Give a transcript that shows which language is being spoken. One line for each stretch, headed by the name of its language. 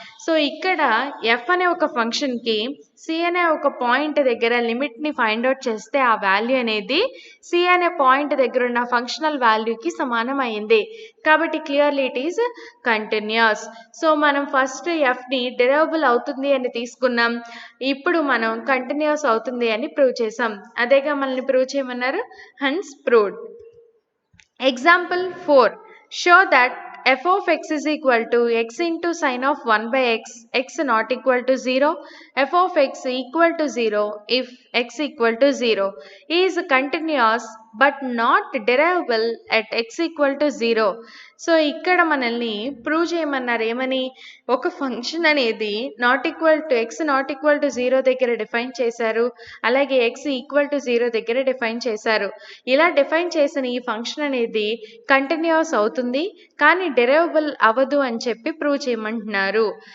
Telugu: So ఇక్కడ F అనే ఒక ఫంక్షన్కి సి అనే ఒక పాయింట్ దగ్గర లిమిట్ని ఫైండ్ అవుట్ చేస్తే ఆ వాల్యూ అనేది సి అనే పాయింట్ దగ్గర ఉన్న ఫంక్షనల్ వాల్యూకి సమానం అయింది. కాబట్టి
English: Clearly it is continuous.
Telugu: So మనం ఫస్ట్ ఎఫ్ని డెరైవబుల్ అవుతుంది అని తీసుకున్నాం, ఇప్పుడు మనం కంటిన్యూస్ అవుతుంది అని ప్రూవ్ చేసాం. అదేగా మనల్ని ప్రూవ్ చేయమన్నారు, Hans proved.
English: Example 4. Show that f of x is equal to x into sine of 1 by x not equal to 0, f of x equal to 0 if x equal to 0, is continuous but not derivable at x equal to 0.
Telugu: So ఇక్కడ మనల్ని prove చేయమన్నారు ఏమని, ఒక function అనేది not equal to X not equal to 0 దగ్గర define చేశారు, అలాగే X equal to 0 దగ్గర డిఫైన్ చేశారు. ఇలా డిఫైన్ చేసిన ఈ ఫంక్షన్ అనేది కంటిన్యూస్ అవుతుంది కానీ డెరైవబుల్ అవ్వదు అని చెప్పి ప్రూవ్ చేయమంటున్నారు.